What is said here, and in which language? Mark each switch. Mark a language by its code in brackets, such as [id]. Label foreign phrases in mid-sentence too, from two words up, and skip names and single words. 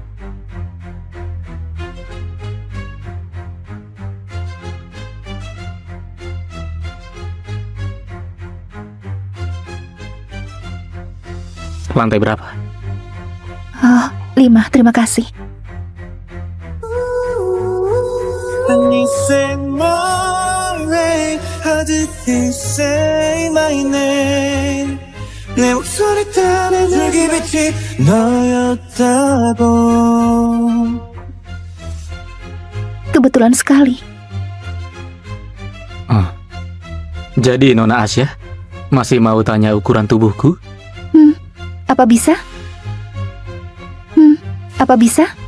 [id] Lantai berapa? Oh, 5, terima kasih. [en] 아니 say my name How did he say my name [ko] 내 목소리 따라 줄기빛이 너였다고 [id] Kebetulan sekali. Jadi Nona Asya masih mau tanya ukuran tubuhku? Apa bisa? Apa bisa?